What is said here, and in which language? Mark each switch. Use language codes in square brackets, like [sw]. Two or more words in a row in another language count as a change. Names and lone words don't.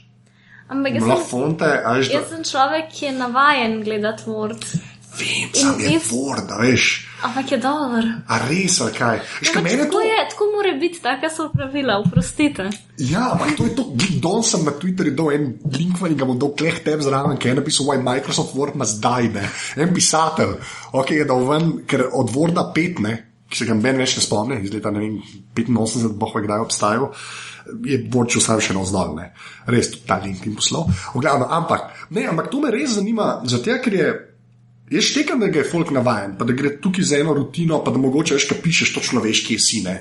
[sl] Ampak jaz sem človek, ki je navajen gledati Word. Vem, sam je Word, veš. Ampak je dober. A res, ali kaj? Tako mora biti, taka so pravila, oprostite. Ja, ampak to je to, don sem na Twitterju dal en link, ga bom dal kleh teb zraven, ki je napisal, [en] why Microsoft Word must die, [sl] ne. En pisatelj, ok, je dal ven, ker od Worda 5, ne, ki se ga ben več ne spomne, iz leta, ne vem, 85, boh kdaj obstajal, je Word čul sam še navzdol, ne. Res, tudi ta link in poslal. Ampak to me res zanima, zato ker je jaz štekam, da ga je folk navajen, pa da gre tukaj za eno rutino, pa da mogoče veš, kaj pišeš, točno veš, kje si, ne.